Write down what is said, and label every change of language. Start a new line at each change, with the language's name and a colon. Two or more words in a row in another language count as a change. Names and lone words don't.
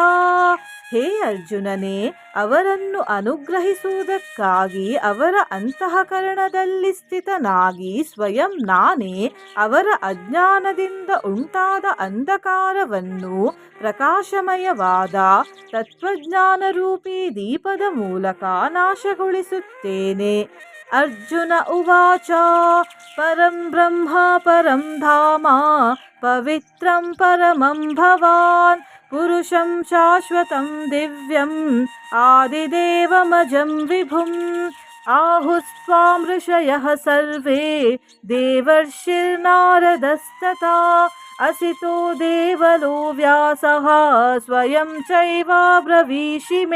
Kannada: ಹೇ ಅರ್ಜುನನೇ, ಅವರನ್ನು ಅನುಗ್ರಹಿಸುವುದಕ್ಕಾಗಿ ಅವರ ಅಂತಃಕರಣದಲ್ಲಿ ಸ್ಥಿತನಾಗಿ ಸ್ವಯಂ ನಾನೇ ಅವರ ಅಜ್ಞಾನದಿಂದ ಉಂಟಾದ ಅಂಧಕಾರವನ್ನು ಪ್ರಕಾಶಮಯವಾದ ತತ್ವಜ್ಞಾನರೂಪಿ ದೀಪದ ಮೂಲಕ ನಾಶಗೊಳಿಸುತ್ತೇನೆ.
Sanskrit: ಅರ್ಜುನ ಉವಾಚ ಪರಂ ಬ್ರಹ್ಮ ಪರಂ ಧಾಮ ಪವಿತ್ರಂ ಪರಮಂ ಭವಾನ್ ಪುರುಷಂ ಶಾಶ್ವತಂ ದಿವ್ಯಂ ಆದಿದೇವಮಜಂ ವಿಭುಂ ಆಹುಸ್ತ್ವಾಂ ಋಷಯಃ ಸರ್ವೇ ದೇವರ್ಷಿರ್ನಾರದಸ್ತಥಾ ಅಸಿತೋ ದೇವಲೋ ವ್ಯಾಸಃ ಸ್ವಯಂ ಚೈವಾಬ್ರವೀಷಿ ಮೇ.